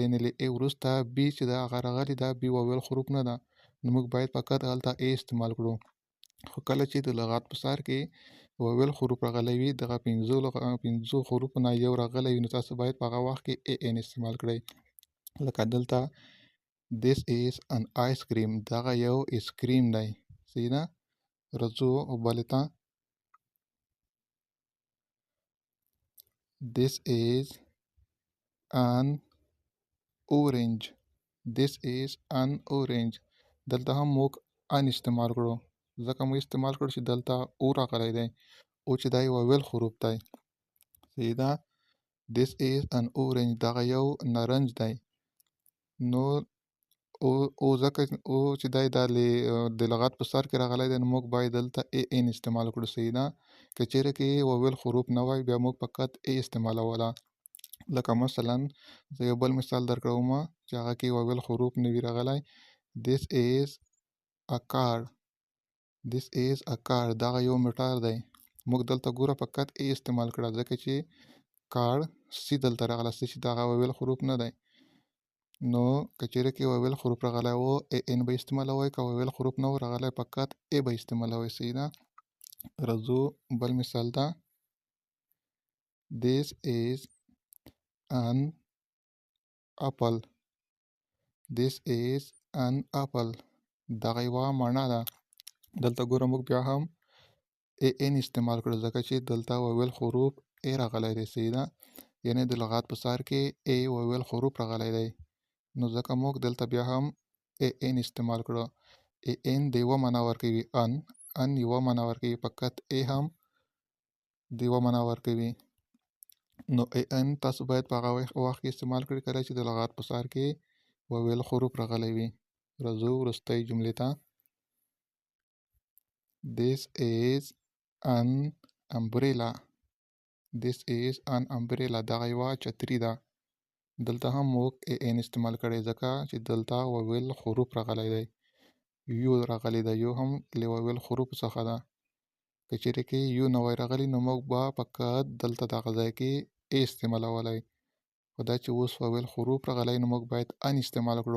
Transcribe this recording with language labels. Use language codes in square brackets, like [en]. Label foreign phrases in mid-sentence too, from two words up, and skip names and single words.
[ps] یعنې له ای وروسته بی چې ده هغه راغلی ده بی وویل حروف نه ده. نو موږ باید فقط هلته ای استعمال کړو. خو کله چې د لغت په سر کې وویل حروف راغلی وي دغه 5 حروفو نه یو راغلی وي نو تاسو باید په هغه وخت کې ای ان استعمال کړئ. لکه دلته [en] This is an ice cream [ps] دغه یو اسکریم دی. صحیح ده. راځو بلې ته [en] This is an orange This is an orange [ps] دلته هم موږ ان استعمال کړو ځکه موږ استعمال کړو چې دلته او راغلی دی. او چې دی وویل حروف دی. صحیح ده. [en] This is an orange [ps] دغه یو نارنج دی. نو او ځکه او چې دی دا د لغت په سر کې راغلی دی نو موږ باید دلته ای ان استعمال کړو. صحیح ده. که چیرې کې وویل حروف نه وای بیا موږ فقط ای استعمالوله. لکه مثلا زه یو بل مثال درکوم چې هغه کې وویل حروف نه وي راغلی. [en] This is a car This is a car [ps] دغه یو موټر دی. موږ دلته ګوره فقط ای استعمال کړه ځکه چې کار سی دلته راغلی سی چې دغه وویل حروف نه دی. نو که چیرې کې وویل حروف راغلی و ای ان به استعمالوئ. که وویل حروف نه و راغلی فقط ای به استعمالوئ. صحیح ده. راځو بل مثال ته. [en] This is an apple. This is an apple. [ps] دغه یوه معنی ده. دلته ګوره موږ بیا هم ان استعمال کړو ځکه چې دلته وویل حروف ای راغلی دی. صحیح ده، یعنې د لغات په سر کې ای وویل حروف راغلی دی، نو ځکه موږ دلته بیا هم ان استعمال کړو. ان د یوه معنا ورکوي، ان یوه معنا ورکوي، فقط ای هم د یوه معنا ورکوي. نو ان تاسو باید په هغه وخت کې استعمال کړئ کله چې د لغات په سر کې وویل حروف راغلی وي. راځو وروستۍ جملې ته. [en] This is an umbrella. This is an umbrella. [ps] دغه یوه چتري ده. دلته هم موږ ان استعمال کړی ځکه چې دلته وویل حروف راغلی دی، یو راغلی ده، یو هم له وویل حروف څخه ده. که چیرې کې یو نه وای راغلی نو موږ به فقط دلته دغه ځای کې ای استعمالولی، خو دا چې اوس وویل حروف راغلی نو موږ باید ان استعمال کړو.